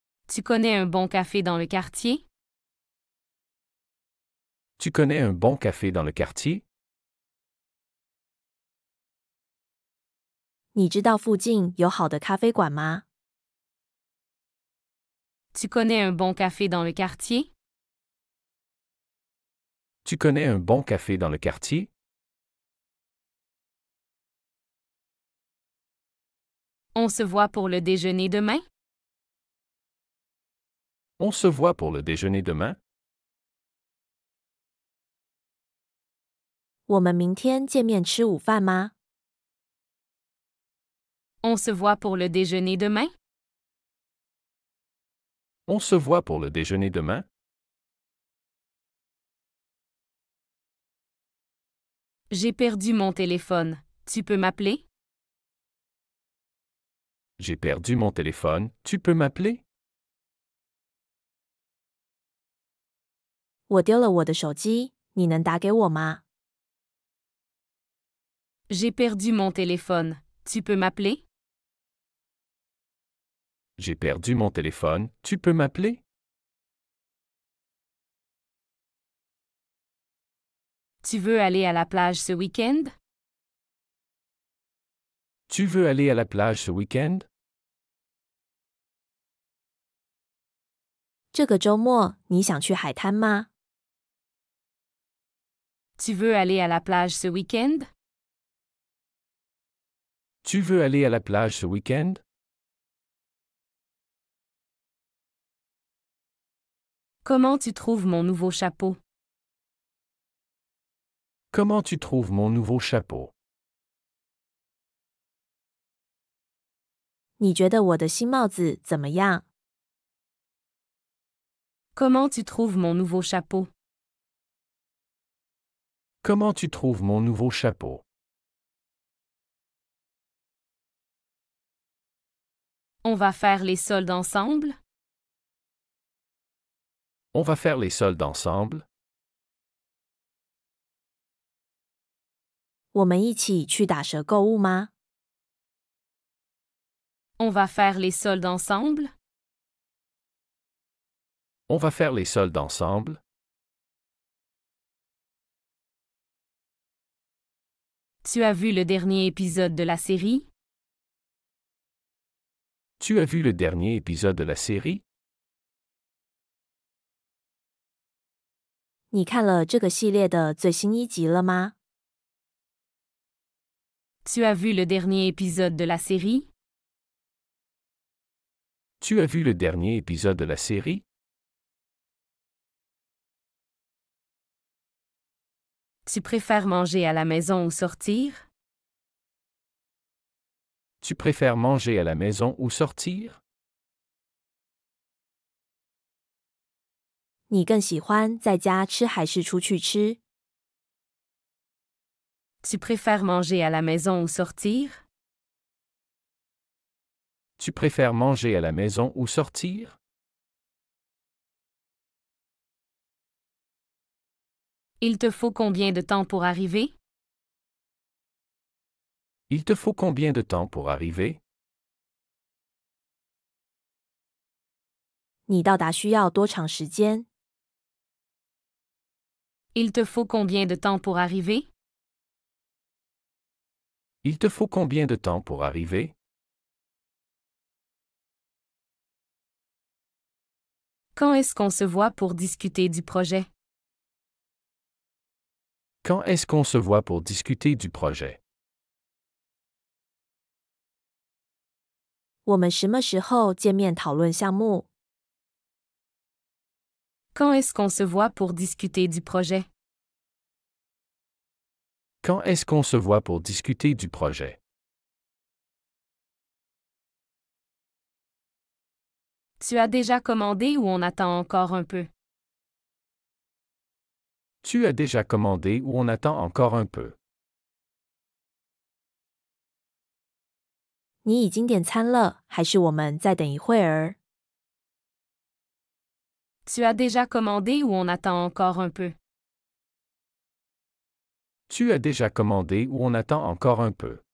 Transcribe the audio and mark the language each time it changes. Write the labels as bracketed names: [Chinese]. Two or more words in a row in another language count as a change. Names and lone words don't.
[French] Tu connais un bon café dans le quartier? Tu connais un bon café dans le quartier? [Chinese] 你知道附近有好的咖啡馆吗？ [French] Tu connais un bon café dans le quartier? Tu connais un bon café dans le quartier? On se voit pour le déjeuner demain? On se voit pour le déjeuner demain? [Chinese] 我们明天见面吃午饭吗？ [French] On se voit pour le déjeuner demain? On se voit pour le déjeuner demain? J'ai perdu mon téléphone. Tu peux m'appeler? J'ai perdu mon téléphone, tu peux m'appeler? [Chinese] 我丢了我的手机，你能打给我吗？ [French] J'ai perdu mon téléphone. Tu peux m'appeler? J'ai perdu mon téléphone, tu peux m'appeler? Tu veux aller à la plage ce week-end? Tu veux aller à la plage ce week-end? [Chinese] 这个周末你想去海滩吗？ [French] Tu veux aller à la plage ce week-end? Tu veux aller à la plage ce week-end? Comment tu trouves mon nouveau chapeau? Comment tu trouves mon nouveau chapeau? [Chinese] 你觉得我的新帽子怎么样？ [French] Comment tu trouves mon nouveau chapeau? Comment tu trouves mon nouveau chapeau? On va faire les soldes ensemble? On va faire les soldes ensemble? [Chinese] 我们一起去打折购物吗？ [French] On va faire les soldes ensemble? On va faire les soldes ensemble? Tu as vu le dernier épisode de la série? Tu as vu le dernier épisode de la série? [Chinese] 你看了这个系列的最新一集了吗？ [French] Tu as vu le dernier épisode de la série? Tu as vu le dernier épisode de la série? Tu préfères manger à la maison ou sortir? Tu préfères manger à la maison ou sortir? [Chinese] 你更喜欢在家吃还是出去吃？ [French] Tu préfères manger à la maison ou sortir? Tu préfères manger à la maison ou sortir? Il te faut combien de temps pour arriver? Il te faut combien de temps pour arriver? [Chinese] 你到达需要多长时间？ [French] Il te faut combien de temps pour arriver? Il te faut combien de temps pour arriver? Quand est-ce qu'on se voit pour discuter du projet? Quand est-ce qu'on se voit pour discuter du projet? [Chinese] 我们什么时候见面讨论项目？ [French] Quand est-ce qu'on se voit pour discuter du projet? Quand est-ce qu'on se voit pour discuter du projet? Tu as déjà commandé ou on attend encore un peu? Tu as déjà commandé ou on attend encore un peu? [Chinese] 你已经点餐了，还是我们再等一会儿？ [French] Tu as déjà commandé ou on attend encore un peu? Tu as déjà commandé ou on attend encore un peu?